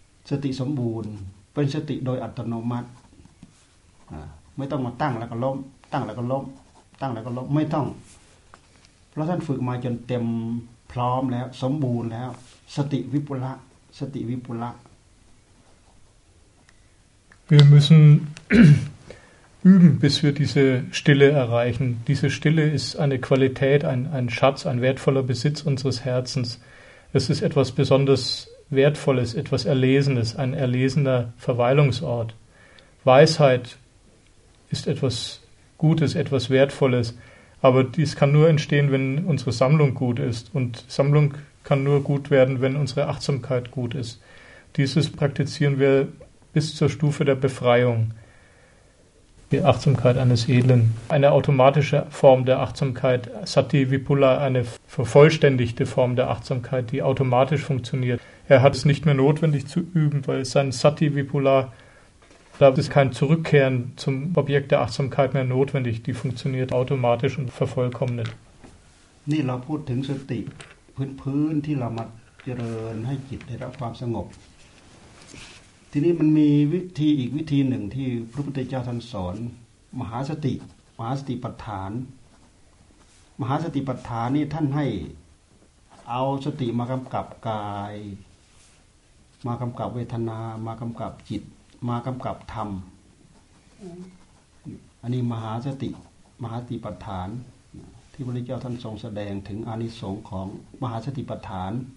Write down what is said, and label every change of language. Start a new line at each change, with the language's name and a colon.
Thai: สติสมบูรณ์เป็นสติโดยอัตโนมัติไม่ต้องมาตั้งแล้วก็ล้มตั้งแล้วก็ล้มตั้งแล้วก็ล้มไม่ต้องเพราะท่านฝึกมาจนเต็มพร้อมแล้วสมบูรณ์แล้วสติวิปุละสติวิปุละ
German: Wir müssen üben, bis wir diese Stille erreichen. Diese Stille ist eine Qualität, ein Schatz, ein wertvoller Besitz unseres Herzens. Es ist etwas besonders Wertvolles, etwas Erlesenes, ein erlesener Verweilungsort. Weisheit ist etwas Gutes, etwas Wertvolles, aber dies kann nur entstehen, wenn unsere Sammlung gut ist. Und Sammlung kann nur gut werden, wenn unsere Achtsamkeit gut ist. Dieses praktizieren wir bis zur Stufe der Befreiung. Die Achtsamkeit eines Edlen. Eine automatische Form der Achtsamkeit, Sati Vipula, eine vervollständigte Form der Achtsamkeit, die automatisch funktioniert. Er hat es nicht mehr notwendig zu üben, weil sein Sati Vipula, da ist kein Zurückkehren zum Objekt der Achtsamkeit mehr notwendig. Die funktioniert automatisch und vervollkommnet. Nee, wir sprechen über Sati, die Grund, die wir machen, damit die Geist sich selbst verändert.
Thai: ทีนี้มันมีวิธีอีกวิธีหนึ่งที่พระพุทธเจ้าท่านสอนมหาสติมหาสติปัฏฐานมหาสติปัฏฐานนี่ท่านให้เอาสติมากำกับกายมากำกับเวทนามากำกับจิตมากำกับธรรมอันนี้มหาสติมหาสติปัฏฐานที่พระพุทธเจ้าท่านทรงแสดงถึงอนิสงส์ของมหาสติปัฏฐาน